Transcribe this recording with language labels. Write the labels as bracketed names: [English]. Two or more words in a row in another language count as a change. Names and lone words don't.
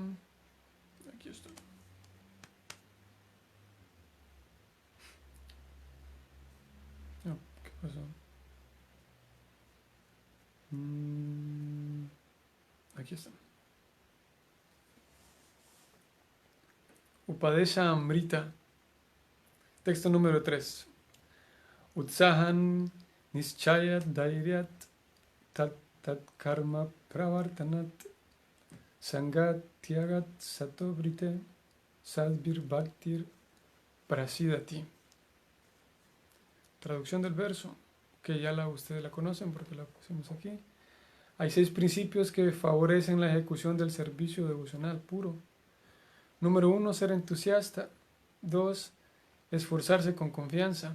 [Spanish] Aquí está. Oh, ¿qué pasó? Aquí está. Upadesha Amrita. Texto número 3. [Sanskrit] Utsahan nischayat dairyat tat karma pravartanat sangat tyagat satobrite sadvir bhaktir prasidati. [Spanish] Traducción del verso, que ya ustedes la conocen porque la pusimos aquí. Hay 6 principios que favorecen la ejecución del servicio devocional puro. Número 1, ser entusiasta. 2, esforzarse con confianza.